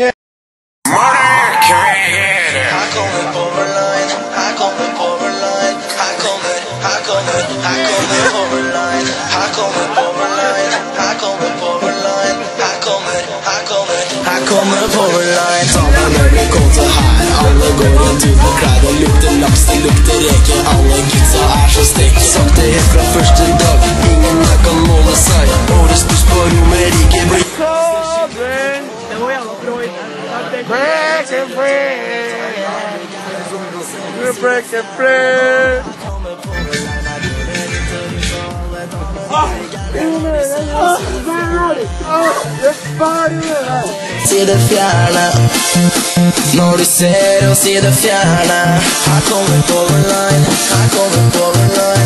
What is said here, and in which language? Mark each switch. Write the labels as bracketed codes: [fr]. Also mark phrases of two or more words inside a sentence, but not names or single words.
[no] Her kommer Powerline, her kommer Powerline, her kommer Powerline, her kommer Powerline, her kommer Powerline, her kommer Powerline. Ta meg når vi kommer til her, alle går en tur på klær og lukter laks, det lukter reke, alle gidsa er så stekt. Sagt det helt fra første dag, ingen her kan måle seg, årets buss på Romerike blir Det var jævla bra inne. [en] Break and free. Break and free. [no] Se det fjerne. Når du ser oss i det fjerne. Her kommer Powerline. Her kommer Powerline.